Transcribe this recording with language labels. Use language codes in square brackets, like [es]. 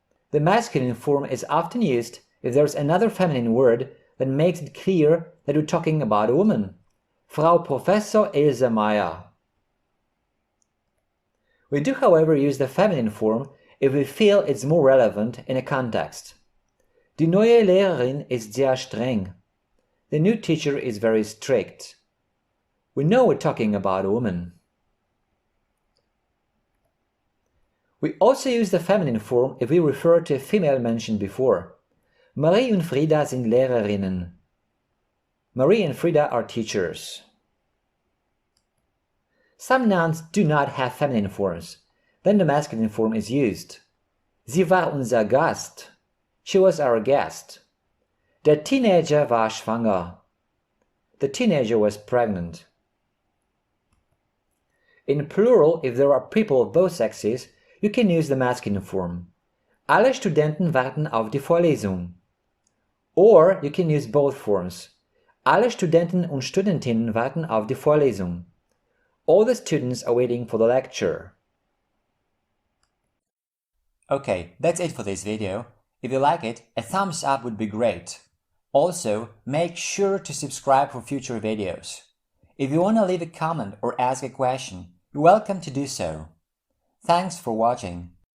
[en] The masculine form is often used if there's another feminine word that makes it clear that we're talking about a woman. [de] Frau Professor Ilse Meyer. [en] We do, however, use the feminine form if we feel it's more relevant in a context. [de] Die neue Lehrerin ist sehr streng. [en] The new teacher is very strict. We know we're talking about a woman. We also use the feminine form if we refer to a female mentioned before. [de] Marie und Frieda sind Lehrerinnen. [en] Marie and Frieda are teachers. Some nouns do not have feminine forms. Then the masculine form is used. [de] Sie war unser Gast. [en] She was our guest. [de] Der Teenager war schwanger. [en] The teenager was pregnant. In plural, if there are people of both sexes, you can use the masculine form. [de] Alle Studenten warten auf die Vorlesung. [en] Or you can use both forms. [de] Alle Studenten und Studentinnen warten auf die Vorlesung. [en] All the students are waiting for the lecture. Okay, that's it for this video. If you like it, a thumbs up would be great. Also, make sure to subscribe for future videos. If you want to leave a comment or ask a question, you're welcome to do so. Thanks for watching.